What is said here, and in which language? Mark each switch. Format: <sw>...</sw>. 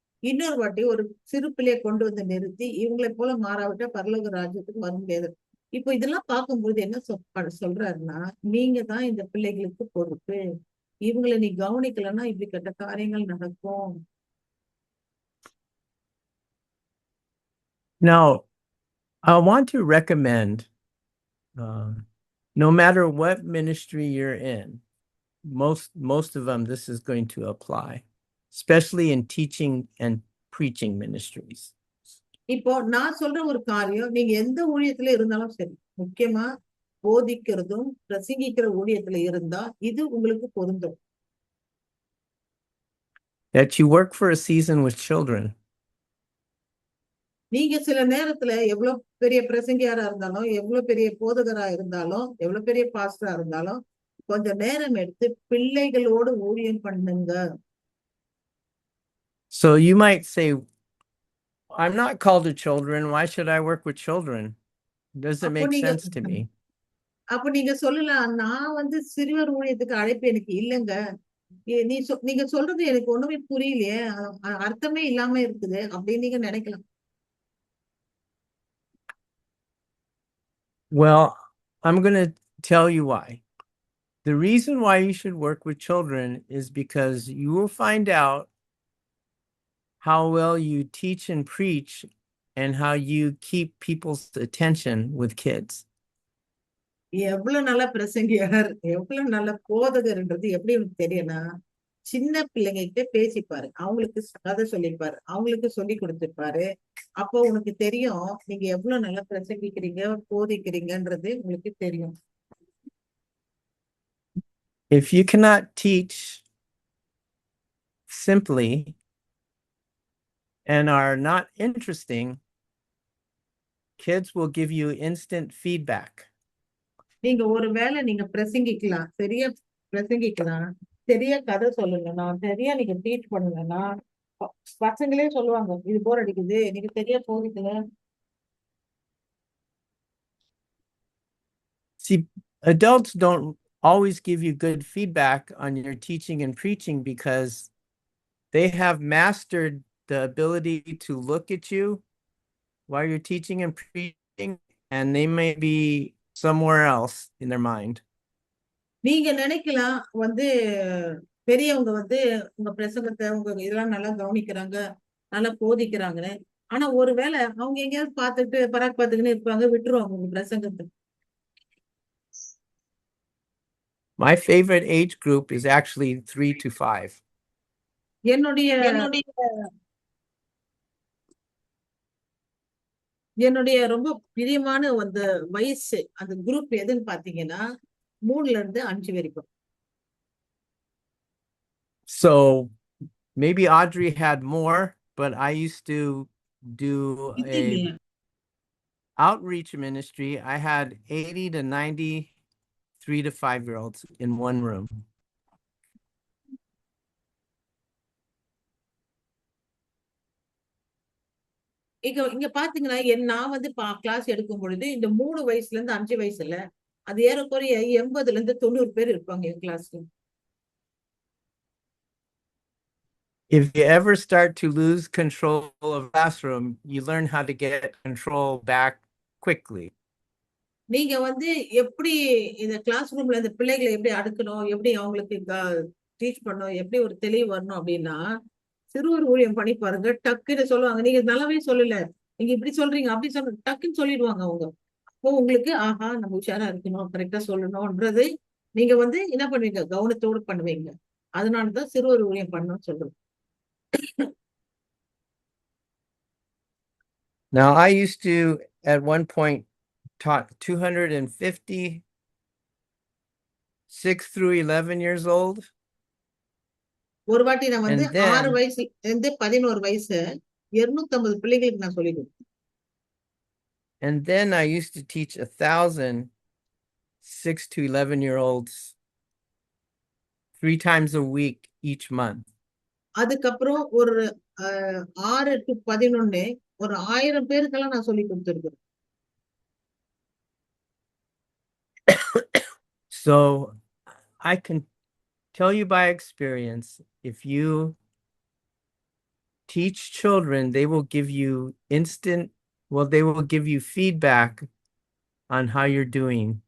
<ta>இன்னொரு வாட்டி ஒரு சிறு பிள்ளையை கொண்டு வந்து நிறுத்தி இவங்களை போல மாறாவிட்டா பரலோக ராஜ்யத்துக்கு வர முடியாது. இப்போ இதெல்லாம் பார்க்கும்போது என்ன சொல்றாருன்னா, நீங்க தான் இந்த பிள்ளைகளுக்கு பொறுப்பு, இவங்களை நீ கவனிக்கலன்னா இப்படிப்பட்ட காரியங்கள் நடக்கும்.</ta> <en>Now, I want to recommend, no matter what ministry you're in, most of them, this is going to apply, especially in teaching and preaching ministries.</en> <ta>இப்போ நான் சொல்ற ஒரு காரியம் நீங்க எந்த ஊழியத்துல இருந்தாலும் சரி, முக்கியமா போதிக்கிறதும் பிரசங்கிக்கிற ஊழியத்துல இருந்தா இது உங்களுக்கு பொருந்தும்.</ta> <en>That you work for a season with children.</en> <ta>நீங்க சில நேரத்துல எவ்வளவு பெரிய பிரசங்கியாரா இருந்தாலும், எவ்வளவு பெரிய போதகரா இருந்தாலும், எவ்வளவு பெரிய பாஸ்டரா இருந்தாலும் கொஞ்சம் நேரம் எடுத்து பிள்ளைகளோடு ஊழியம் பண்ணுங்க.</ta> <en>So you might say, I'm not called to children. Why should I work with children? Doesn't make sense to me.</en> <ta>அப்ப நீங்க சொல்லலாம், நான் வந்து சிறுவர் ஊழியத்துக்கு அழைப்பு எனக்கு இல்லைங்க, நீங்க சொல்றது எனக்கு ஒண்ணுமே புரியலையே, அர்த்தமே இல்லாம இருக்குது அப்படின்னு நீங்க நினைக்கலாம்.</ta> <en>Well, I'm going to tell you why. The reason why you should work with children is because you will find out how well you teach and preach and how you keep people's attention with kids.</en> <ta>எவ்வளவு நல்ல பிரசங்கியார், எவ்வளவு நல்ல போதகர்ன்றது எப்படி தெரியும்னா, சின்ன பிள்ளைங்க கிட்ட பேசிப்பாரு, அவங்களுக்கு கதை சொல்லிப்பாரு, அவங்களுக்கு சொல்லி கொடுத்துப்பாரு. அப்போ உனக்கு தெரியும் நீங்க எவ்வளவு நல்லா பிரசங்கிக்கிறீங்க, போதிக்கிறீங்கன்றது உங்களுக்கு தெரியும்.</ta> <en>If you cannot teach simply and are not interesting, kids will give you instant feedback.</en> <ta>நீங்க ஒருவேளை நீங்க பிரசங்கிக்கலாம், சரியா பிரசங்கிக்கலாம், சரியா கதை சொல்லணும்னா, சரியா நீங்க டீச் பண்ணலன்னா பசங்களே சொல்லுவாங்க, இது போர் அடிக்குது, நீங்க சரியா போதிக்கல.</ta> <en>See, adults don't always give you good feedback on your teaching and preaching because they have mastered the ability to look at you while you're teaching and preaching, and they may be somewhere else in their mind.</en> <ta>நீங்க நினைக்கலாம் வந்து பெரியவங்க வந்து உங்க பிரசங்கத்தை உங்க இதெல்லாம் நல்லா கவனிக்கிறாங்க, நல்லா போதிக்கிறாங்கன்னு. ஆனா ஒருவேளை அவங்க எங்கேயாவது பார்த்துட்டு பராக் பார்த்துக்கின்னு இருப்பாங்க, விட்டுருவாங்க உங்க பிரசங்கத்தை.</ta> <en>My favorite age group is actually 3 to 5.</en> <ta>என்னுடைய என்னுடைய ரொம்ப பிரியமான அந்த வயசு அந்த குரூப் எதுன்னு பாத்தீங்கன்னா 3ல இருந்து 5 வரைக்கும்.</ta> <en>So maybe Audrey had more, but I used to do a outreach ministry. I had 80 to 90 3 to 5-year-olds in one room.</en> <ta>இங்க பாத்தீங்கன்னா நான் வந்து கிளாஸ் எடுக்கும் பொழுது இந்த 3 வயசுல இருந்து 5 வயசுல அது ஏறக்குறைய 80ல இருந்து 90 பேர் இருப்பாங்க என் கிளாஸ்ல.</ta> <en>If you ever start to lose control of classroom, you learn how to get control back quickly.</en> <ta>நீங்க வந்து எப்படி இந்த கிளாஸ் ரூம்ல இந்த பிள்ளைகளை எப்படி அடுக்கணும், எப்படி அவங்களுக்கு டீச் பண்ணணும், எப்படி ஒரு தெளிவு வரணும் அப்படின்னா சிறுவர் ஊழியம் பண்ணி பாருங்க. டக்குன்னு சொல்லுவாங்க, நீங்க நல்லாவே சொல்லல, நீங்க இப்படி சொல்றீங்க அப்படி சொல்றீங்க, டக்குன்னு சொல்லிடுவாங்க அவங்க. அப்போ உங்களுக்கு ஆஹா நம்ம உஷாரா இருக்கணும், கரெக்டா சொல்லணும்ன்றது நீங்க வந்து என்ன பண்ணுவீங்க, கவனத்தோடு பண்ணுவீங்க. அதனாலதான் சிறுவர் ஊழியம் பண்ணணும்னு சொல்றேன்.</ta> <en>Now, I used to, at one point, taught 250 6 through 11 years old.</en> <ta>ஒரு வாட்டி நான் வந்து</ta> <en>And then-</en> <ta>6 வயசுல இருந்து 11 வயசு 250 பிள்ளைகளுக்கு நான் சொல்லி கொடுத்தேன்.</ta> <en>And then I used to teach 1,000 6 to 11-year-olds 3 times a week each month.</en> <ta>அதுக்கப்புறம் ஒரு 6 to 11 ஒரு 1000 பேருக்கெல்லாம் நான் சொல்லி கொடுத்துருக்கேன்.</ta> <en>So I can tell you by experience, if you teach children, they will give you they will give you feedback on how you're doing.</en>